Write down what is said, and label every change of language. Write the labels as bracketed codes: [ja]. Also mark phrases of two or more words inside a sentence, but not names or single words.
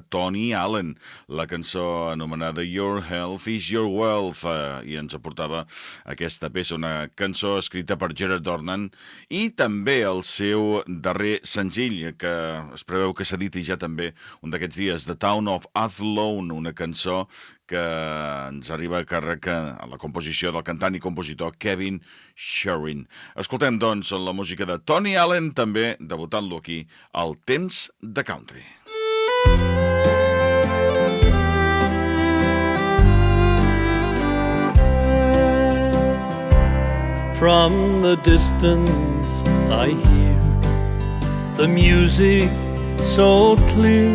[ca] Tony Allen, la cançó anomenada Your Health is Your Wealth, i ens aportava aquesta peça, una cançó escrita per Gerard Dornan, i també el seu darrer senzill, que es preveu que s'editi ja també un d'aquests dies, The Town of Athlone, una cançó que ens arriba a càrrec a la composició del cantant i compositor Kevin Sheroky. Escoltem, doncs, la música de Tony Allen, també debutant-lo aquí, al Temps de Country. [en] From the distance I hear the music so clear.